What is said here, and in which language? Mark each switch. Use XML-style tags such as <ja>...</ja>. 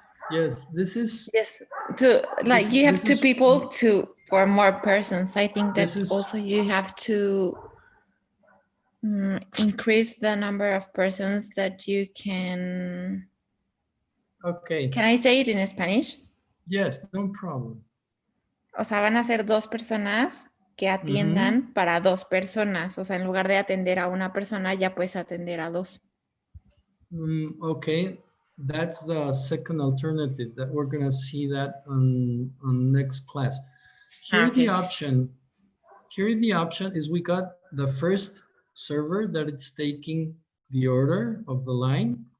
<en>Yes, this is. yes, like you have 2 people for more persons. I think that also you have to increase the number of persons that you can. Okay. Can I say it in Spanish? Yes, no problem.</en> <es>O sea, van a ser 2 personas que atiendan para 2 personas. O sea, en lugar de atender a una persona, ya puedes atender a 2.</es> <en>Okay, that's the second alternative that we're gonna see that on next class. Here the option is we got the first server that it's taking the order of the line.</en>